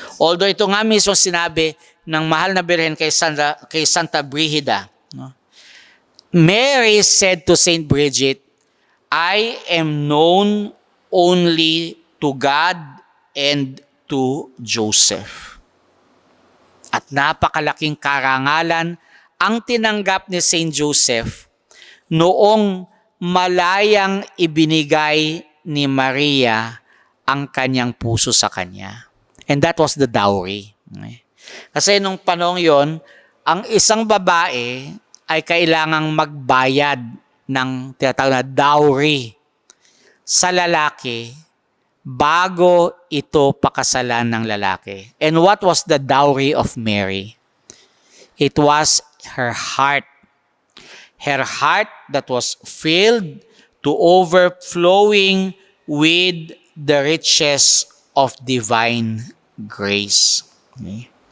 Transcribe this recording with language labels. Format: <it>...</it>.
<tl>Although ito nga mismo sinabi ng mahal na birhen kay Santa Brigida. No?</tl> <en>Mary said to Saint Bridget, I am known only to God and to Joseph.</en> <tl>At napakalaking karangalan ang tinanggap ni Saint Joseph noong malayang ibinigay ni Maria ang kanyang puso sa kanya.</tl> <en>And that was the dowry.</en> <tl>Kasi nung panahon yon, ang isang babae ay kailangang magbayad ng tinatawag na dowry sa lalaki bago ito pakasalan ng lalaki.</tl> <en>And what was the dowry of Mary? It was her heart. Her heart that was filled to overflowing with the riches of divine grace. Okay?</en>